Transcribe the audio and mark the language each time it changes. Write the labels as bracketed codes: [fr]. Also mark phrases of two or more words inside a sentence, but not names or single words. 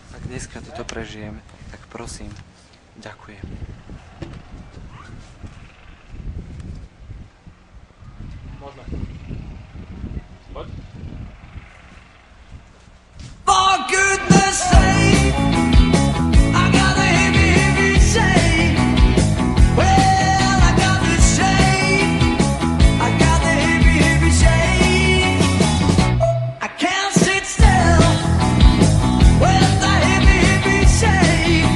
[sk] dneska toto prežijem, tak prosím, ďakujem. Možno. Poď. [en] For goodness sake, I got a heavy shame. Well, I got the shame. I got the heavy shame. I can't sit still with the heavy shame.